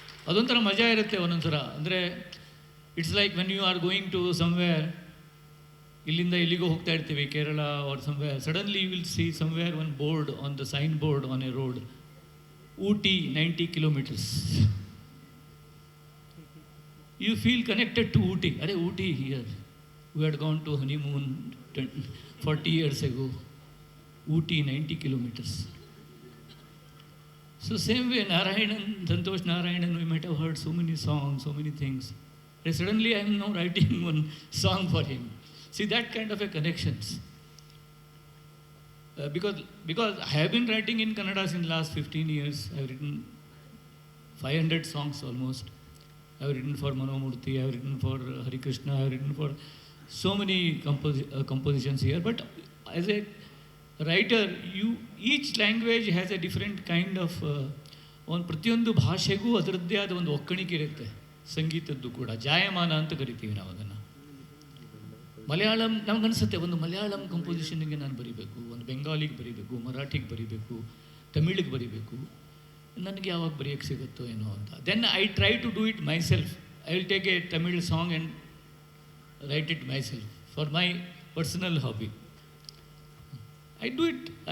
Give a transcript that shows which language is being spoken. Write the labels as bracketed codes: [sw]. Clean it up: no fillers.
[kn] ಅದೊಂಥರ ಮಜಾ ಇರುತ್ತೆ ಒಂದೊಂಥರ. ಅಂದರೆ [en] it's like when you are going to somewhere, [kn] ಇಲ್ಲಿಂದ ಇಲ್ಲಿಗೂ ಹೋಗ್ತಾ ಇರ್ತೀವಿ, [en] Kerala or somewhere, suddenly you will see somewhere one board on the sign board on a road, Ooty 90 kilometers. You feel connected to Ooty. Are Ooty here? We had gone to honeymoon 40 years ago. Ooty 90 kilometers. So same way Narayanan, Santosh Narayanan, we might have heard so many songs, so many things. And suddenly I am now writing one song for him. See that kind of a connections. Because I have been writing in Kannada since last 15 years. I have written 500 songs almost. I have written for Manomurthy, I have written for Hari Krishna, I have written for so many compositions here. But as a writer, each language has a different kind of [kn] ಒಂದು ಪ್ರತಿಯೊಂದು ಭಾಷೆಗೂ ಅದರದ್ದೇ ಆದ ಒಂದು ಒಕ್ಕಣಿಕೆ ಇರುತ್ತೆ. ಸಂಗೀತದ್ದು ಕೂಡ ಜಾಯಮಾನ ಅಂತ ಕರಿತೀವಿ ನಾವು ಅದನ್ನು. ಮಲಯಾಳಂ ನಮಗನ್ಸುತ್ತೆ, ಒಂದು ಮಲಯಾಳಂ ಕಂಪೋಸಿಷನ್ಗೆ ನಾನು ಬರೀಬೇಕು, ಒಂದು ಬೆಂಗಾಲಿಗೆ ಬರೀಬೇಕು, ಮರಾಠಿಗೆ ಬರೀಬೇಕು, ತಮಿಳಿಗೆ ಬರೀಬೇಕು, ನನಗೆ ಯಾವಾಗ ಬರೆಯೋಕ್ಕೆ ಸಿಗುತ್ತೋ ಏನೋ ಅಂತ. [en] Then I try to do it myself. I will take a Tamil song and write it myself for my personal hobby. I do it.